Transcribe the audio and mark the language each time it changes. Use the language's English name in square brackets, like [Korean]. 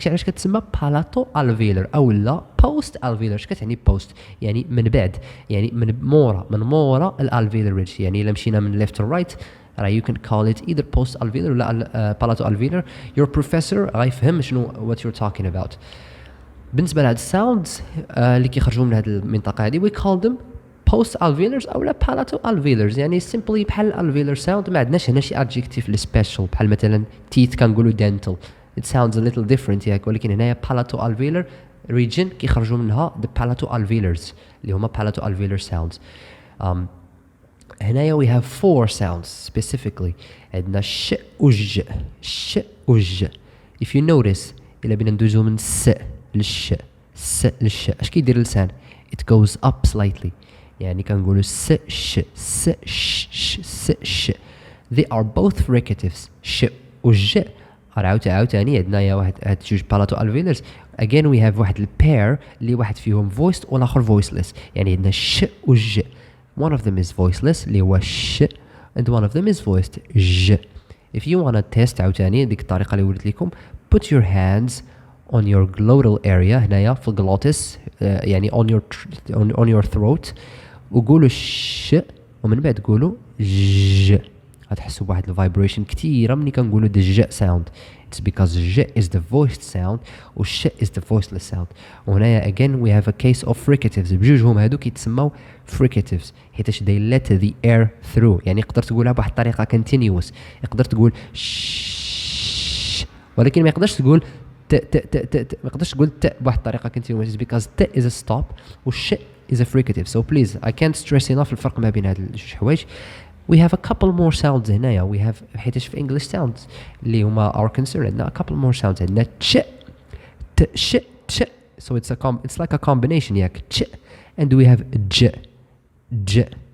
[Arabic] داكشي علاش كتسمى palato-alveolar أو لا post-alveolar. اش كتعني post؟ يعني من بعد يعني من مورا الالفيولار ridge. يعني إلا مشينا من [English] left to right you can call it either post-alveolar ولا palato-alveolar. Your professor غيفهم شنو what you're talking about. [Arabic] بالنسبة لهاد sounds اللي كيخرجوا من هاد المنطقة هذه [English] we call them [Arabic] post-alveolars أو لا palato-alveolars. يعني simply بحال alveolar sound ما عندناش هنا شي adjective special بحال مثلا teeth كنقولوا dental. [English] It sounds a little different [Arabic] ياك ولكن هنايا palato-alveolar region كيخرجوا منها the palato-alveolars اللي هما palato-alveolar sounds. [English] هنايا we have 4 sounds specifically. [Arabic] عندنا ش و ج ش و ج. [English] if you notice [Arabic] إلا بينا ندوزو من س للش س للش اش كيدير اللسان [English] it goes up slightly. [Arabic] يعني كنقولو س ش س ش س ش. [English] they are both fricatives. [Arabic] ش و ج عاوتاني عندنا واحد هاد جوج palatal alveolars. again we have واحد البير اللي واحد فيهم voiced والاخر voiceless. يعني عندنا ش و ج. [English] one of them is voiceless [Arabic] اللي هو ش [English] and one of them is voiced ج. if you wanna test عاوتاني ديك الطريقة اللي وريت لكم put your hands on your glottal area هنايا في الجلوتس يعني on your throat [Arabic] وقولوا ش ومن بعد قولوا ج. غتحسوا بواحد الفايبريشن كثيره ملي كنقولوا the ج sound. [English] it's because ج is the voiced sound [Arabic] و ش [English] is the voiceless sound. [Arabic] وهنايا again we have a case of fricatives. بجوجهم هادو كيتسموا fricatives حيتاش [English] they let the air through. [Arabic] يعني يقدر تقولها بواحد الطريقه continuous. يقدر تقول ش ولكن ما يقدرش تقول ت ت ت ت ما يقدرش تقول ت بواحد الطريقه continuous [English] because ت is a stop و ش is a fricative. so please I can't stress enough [Arabic] الفرق ما بين هاد الجوج حوايج. [English] we have a couple more sounds هنايا. we have حيتاش في English sounds [Arabic] اللي هما [English] our concern عندنا a couple more sounds. [Arabic] عندنا تش ت ش تش [English] so it's like a combination [Arabic] ياك تش and we have ج ج.